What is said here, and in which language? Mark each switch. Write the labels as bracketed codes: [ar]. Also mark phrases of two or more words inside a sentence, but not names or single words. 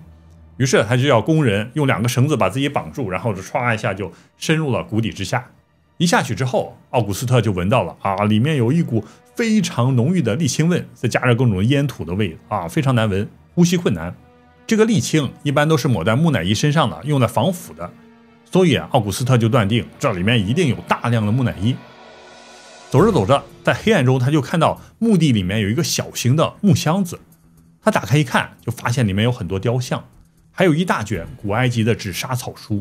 [zh] 於是他就要工人用2個繩子把自己綁住，然後就唰一下就深入了谷底之下。一下去之後，奧古斯特就聞到了啊，裡面有一股非常濃郁的瀝青味，再加上各種煙土的味啊，非常難聞，呼吸困難。這個瀝青一般都是抹在木乃伊身上的，用來防腐的。所以奧古斯特就斷定這裡面一定有大量的木乃伊。走着走着，在黑暗中他就看到墓地裡面有一個小型的木箱子，他打開一看，就發現裡面有很多雕像，還有一大卷古埃及的紙莎草書。